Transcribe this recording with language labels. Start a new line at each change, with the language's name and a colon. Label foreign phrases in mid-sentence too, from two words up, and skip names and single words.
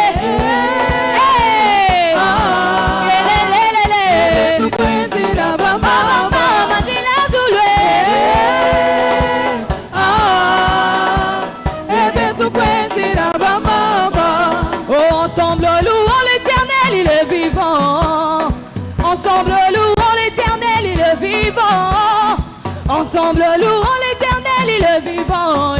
Kongo: betu kwendi la ba mama, Dila Zulu betu kwendi la ba mama.
French: Oh, ensemble louons l'Éternel, il est vivant. Ensemble louons l'Éternel, il est vivant. Ensemble louons l'Éternel, il est vivant.